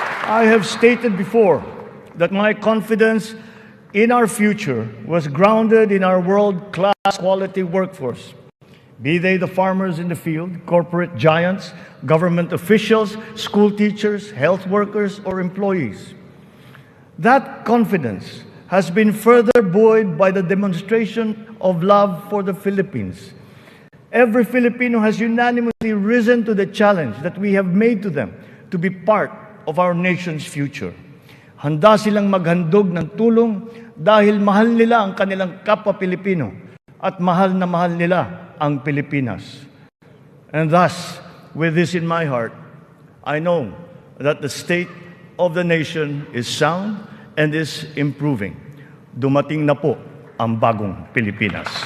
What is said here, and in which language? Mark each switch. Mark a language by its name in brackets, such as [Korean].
[English] I have stated before that my confidence in our future was grounded in our world-class quality workforce, be they the farmers in the field, corporate giants, government officials, school teachers, health workers, or employees. That confidence has been further buoyed by the demonstration of love for the Philippines. Every Filipino has unanimously risen to the challenge that we have made to them to be part of our nation's future. [Filipino] Handa silang maghandog ng tulong dahil mahal nila ang kanilang kapwa Pilipino at mahal na mahal nila ang Pilipinas. [English] And thus, with this in my heart, I know that the state of the nation is sound and is improving. [Filipino] Dumating na po ang bagong Pilipinas.